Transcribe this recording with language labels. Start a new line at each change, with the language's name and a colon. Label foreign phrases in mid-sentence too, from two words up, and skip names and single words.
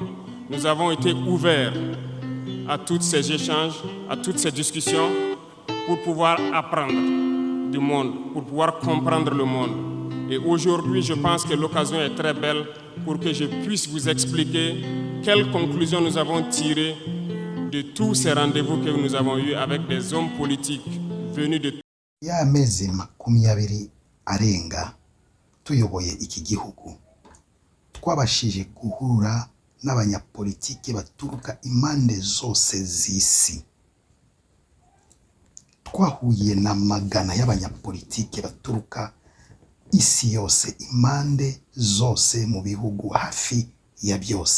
French: Nous avons été ouverts à tous ces échanges, à toutes ces discussions pour pouvoir apprendre du monde, pour pouvoir comprendre le monde. Et aujourd'hui, je pense que l'occasion est très belle pour que je puisse vous expliquer quelles conclusions nous avons tirées de tous ces rendez-vous que nous avons eus avec des hommes politiques venus de...
Kinyarwanda: Ya mezi 20 arenga tuyoboye iki gihugu, twabashije guhura n'abanyapolitike baturuka impande zose z'isi. Twahuye na magana y'abanyapolitike baturuka isi yose, impande zose mu bihugu hafi ya byose.